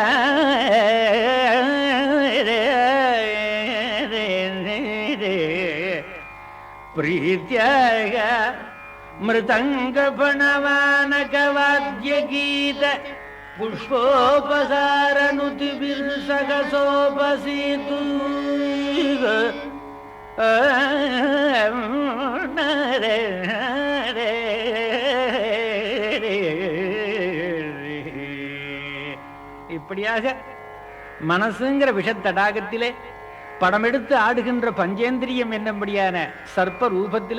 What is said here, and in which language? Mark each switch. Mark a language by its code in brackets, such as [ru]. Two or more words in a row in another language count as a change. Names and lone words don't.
[sa] ಪ್ರೀತ್ಯಾಗ ಮೃದಂಗ ಪಣವಾನಕ ವಾದ್ಯ ಗೀತ ಪುಷ್ಪೋಪಸಾರ ನುತಿ ಬಿರ್ಸಗಸೋಪಸೀತು [ta] இப்படியாக மனசுங்கிற விஷத்தடாகத்திலே படமெடுத்து ஆடுகின்ற பஞ்சேந்திரியம் என்னபடியான சர்ப்ப ரூபத்திலே